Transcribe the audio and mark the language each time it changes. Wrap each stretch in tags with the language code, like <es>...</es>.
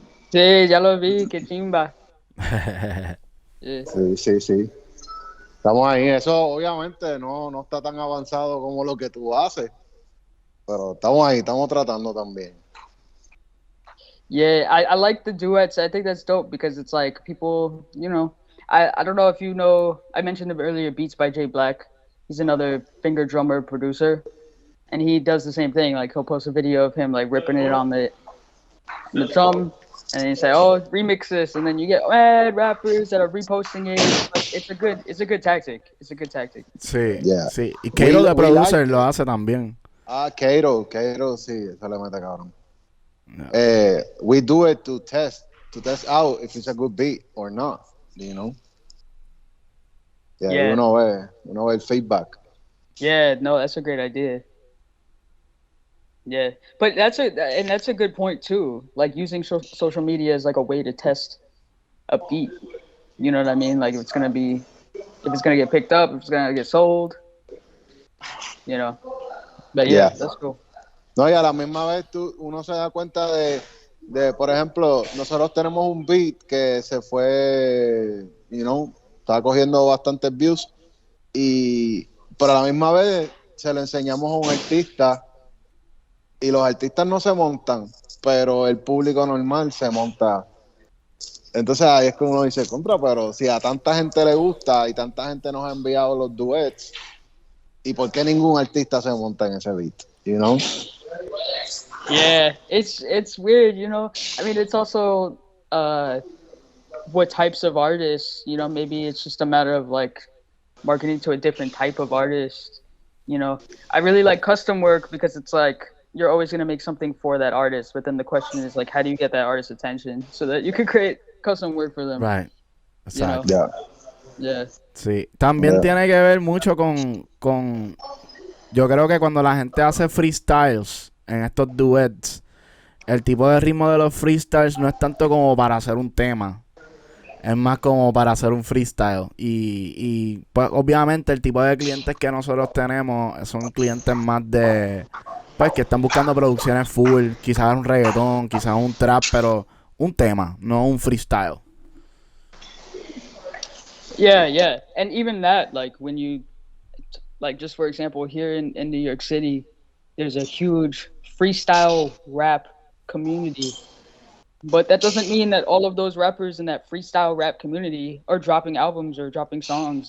<es>Sí, ya lo vi, qué chimba. Sí. Estamos ahí. Eso obviamente no está tan avanzado como lo que tú haces, pero estamos ahí, estamos tratando también.</es> <en>Yeah, I like the duets. I think that's dope because it's like people, you know, I don't know if you know, I mentioned him earlier, Beats by Jay Black. He's another finger drummer producer, and he does the same thing. Like he'll post a video of him like ripping it on the drum, and then you say, "Oh, remix this," and then you get mad rappers that are reposting it. Like, it's a good tactic. It's a good tactic.</en> <es>Sí,</es> <en>Yeah.</en> <es>sí. Y Kato de producer</es> <en>like</en> <es>lo hace también. Kato, sí, eso le mete cabrón.</es> <en>Yeah. We do it to test out if it's a good beat or not, you know. Yeah.</en> <es>Uno ve el feedback.</es> <en>Yeah, no, that's a great idea. Yeah, but that's a good point too. Like using social media as like a way to test a beat. You know what I mean? Like if it's gonna get picked up, if it's gonna get sold. You know. But yeah, that's cool.</en> <es>No, y a la misma vez uno se da cuenta de, por ejemplo, nosotros tenemos un beat que se fue, está cogiendo bastantes views, pero a la misma vez se lo enseñamos a un artista y los artistas no se montan, pero el público normal se monta. Entonces ahí es que uno dice, contra, pero si a tanta gente le gusta y tanta gente nos ha enviado los duets, ¿y por qué ningún artista se monta en ese beat?</es> <en>You know? Yeah, it's weird, you know. I mean, it's also what types of artists, you know, maybe it's just a matter of like marketing to a different type of artist, you know. I really like custom work because it's like you're always going to make something for that artist, but then the question is like how do you get that artist's attention so that you can create custom work for them. Right. Exacto. You know? Yeah.</en> <es>Sí, también tiene que ver mucho con yo creo que cuando la gente hace freestyles en estos duets, el tipo de ritmo de los freestyles no es tanto como para hacer un tema, es más como para hacer un freestyle. Y pues obviamente el tipo de clientes que nosotros tenemos son clientes más de, pues que están buscando producciones full, quizás un reggaetón, quizás un trap, pero un tema, no un freestyle.</es> <en>Yeah. And even that, like when you, like just for example, here in New York City, there's a huge freestyle rap community. But that doesn't mean that all of those rappers in that freestyle rap community are dropping albums or dropping songs.</en>